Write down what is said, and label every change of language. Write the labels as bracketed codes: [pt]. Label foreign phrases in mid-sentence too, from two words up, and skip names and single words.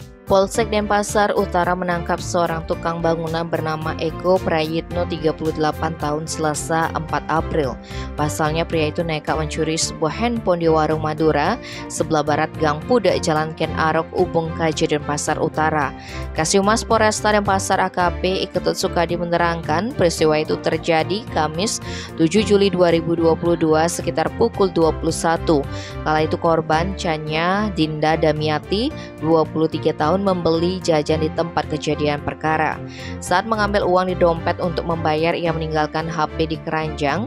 [id] Polsek Denpasar Utara menangkap seorang tukang bangunan bernama Eko Prayitno 38 tahun Selasa 4 April. Pasalnya pria itu nekat mencuri sebuah handphone di warung Madura sebelah barat Gang Pudak Jalan Ken Arok Ubung Kaje Denpasar Utara. Kasihumas Polresta Denpasar AKP Iketut Sukadi menerangkan peristiwa itu terjadi Kamis 7 Juli 2022 sekitar pukul 21. Kala itu korban Chanya Dinda Damiati 23 tahun membeli jajan di tempat kejadian perkara. Saat mengambil uang di dompet untuk membayar, ia meninggalkan HP di keranjang.